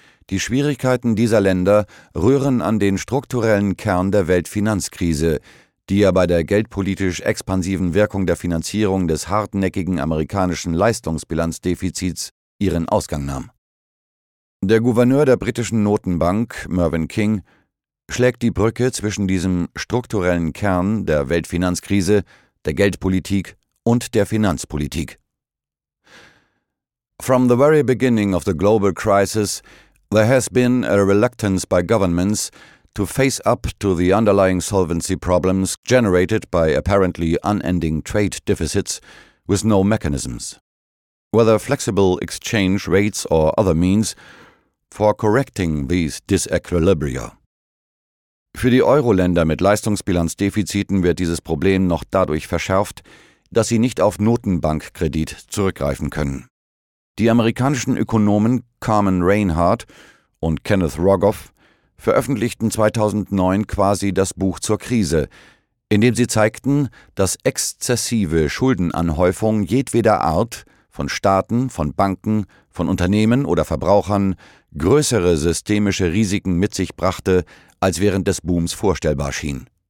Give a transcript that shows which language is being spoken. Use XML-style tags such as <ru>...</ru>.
<de>Die Schwierigkeiten dieser Länder rühren an den strukturellen Kern der Weltfinanzkrise, die ja bei der geldpolitisch expansiven Wirkung der Finanzierung des hartnäckigen amerikanischen Leistungsbilanzdefizits ihren Ausgang nahm. Der Gouverneur der britischen Notenbank, Mervyn King, schlägt die Brücke zwischen diesem strukturellen Kern der Weltfinanzkrise, der Geldpolitik und der Finanzpolitik.</de> <en>From the very beginning of the global crisis, there has been a reluctance by governments to face up to the underlying solvency problems generated by apparently unending trade deficits with no mechanisms, whether flexible exchange rates or other means, for correcting these disequilibria.</en> <de>Für die Euro-Länder mit Leistungsbilanzdefiziten wird dieses Problem noch dadurch verschärft, dass sie nicht auf Notenbankkredit zurückgreifen können. Die amerikanischen Ökonomen Carmen Reinhart und Kenneth Rogoff veröffentlichten 2009 quasi das Buch zur Krise, in dem sie zeigten, dass exzessive Schuldenanhäufung jedweder Art von Staaten, von Banken, von Unternehmen oder Verbrauchern größere systemische Risiken mit sich brachte, als während des Booms vorstellbar schien.</de>